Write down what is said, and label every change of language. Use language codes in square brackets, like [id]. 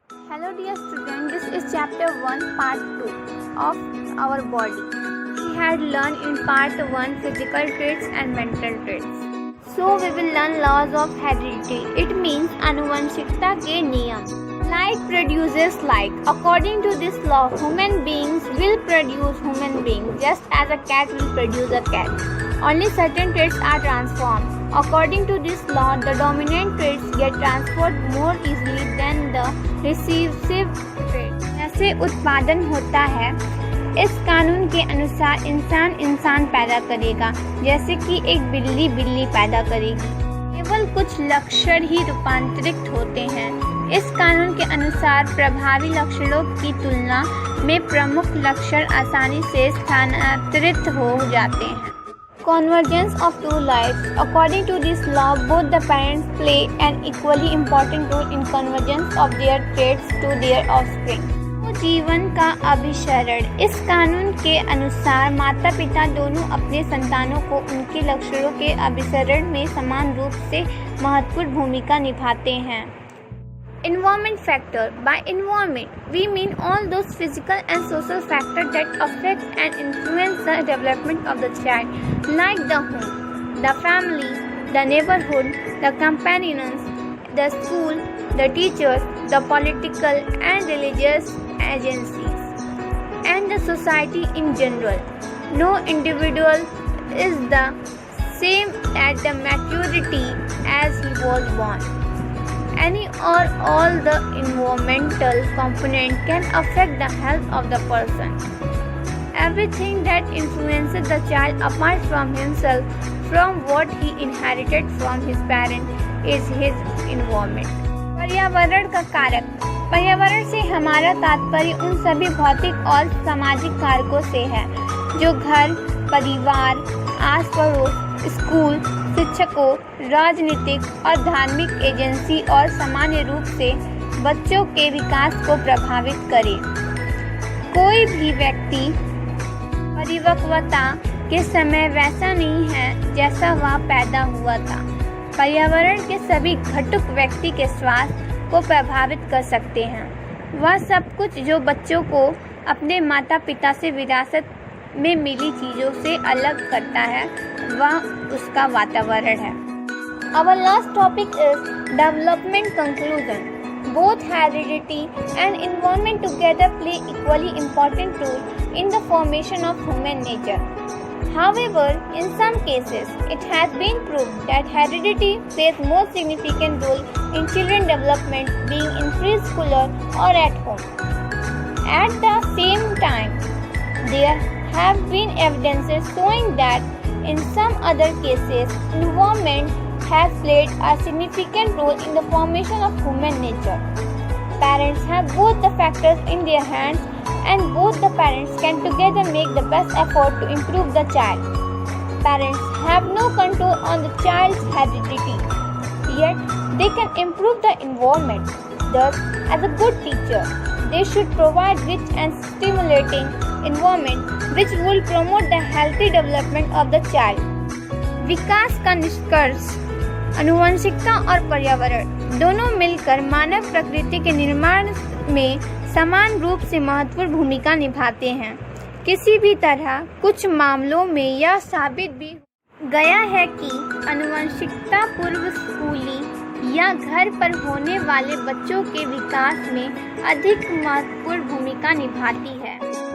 [en] Hello dear student, this is chapter 1 part 2 of our body. We had learned in part 1 physical traits and mental traits. So we will learn laws of heredity. It means [hi] आनुवंशिकता के नियम. [en] Like produces like. According to this law, human beings will produce human beings just as a cat will produce a cat. Only certain traits are transformed. According to this law, the dominant traits get transferred more easily than the recessive traits. [hi] जैसे उत्पादन होता है, इस कानून के अनुसार इंसान पैदा करेगा, जैसे कि एक बिल्ली पैदा करेगी. केवल कुछ लक्षण ही रूपांतरित होते हैं. इस कानून के अनुसार प्रभावी लक्षणों की तुलना में प्रमुख लक्षण आसानी से स्थानांतरित हो जाते हैं. [en] Convergence of two lives. According to this law, both the parents play an equally important role in convergence of their traits to their offspring. [hi] जीवन का अभिसरण. इस कानून के अनुसार माता पिता दोनों अपने संतानों को उनके लक्षणों के अभिसरण में समान रूप से महत्वपूर्ण भूमिका निभाते हैं. [en] Environment factor. By environment, we mean all those physical and social factors that affect and influence the development of the child, like the home, the family, the neighborhood, the companions, the school, the teachers, the political and religious agencies, and the society in general. No individual is the same at the maturity as he was born. Any or all the environmental component can affect the health of the person. Everything that influences the child apart from himself, from what he inherited from his parents, is his environment. [hi] पर्यावरण का कारक. पर्यावरण से हमारा तात्पर्य उन सभी भौतिक और सामाजिक कारकों से है जो घर, परिवार, आस पड़ोस, स्कूल, शिक्षकों, राजनीतिक और धार्मिक एजेंसी और सामान्य रूप से बच्चों के विकास को प्रभावित करे. कोई भी व्यक्ति परिपक्वता के समय वैसा नहीं है जैसा वह पैदा हुआ था. पर्यावरण के सभी घटक व्यक्ति के स्वास्थ्य को प्रभावित कर सकते हैं. वह सब कुछ जो बच्चों को अपने माता पिता से विरासत में मिली चीज़ों से अलग करता है, वह उसका वातावरण है. [en] Our last topic is development conclusion. Both heredity and environment together play equally important role in the formation of human nature. However, in some cases, it has been proved that heredity plays more significant role in children development, being in preschool or at home. At the same time, there have been evidences showing that in some other cases, environment has played a significant role in the formation of human nature. Parents have both the factors in their hands, and both the parents can together make the best effort to improve the child. Parents have no control on the child's heredity, yet they can improve the environment. Thus, as a good teacher, they should provide rich and stimulating environment which will promote the healthy development of the child. [hi] विकास का निष्कर्ष. आनुवंशिकता और पर्यावरण दोनों मिलकर मानव प्रकृति के निर्माण में समान रूप से महत्वपूर्ण भूमिका निभाते हैं. किसी भी तरह कुछ मामलों में यह साबित भी गया है कि आनुवंशिकता पूर्व स्कूली या घर पर होने वाले बच्चों के विकास में अधिक महत्वपूर्ण भूमिका निभाती है.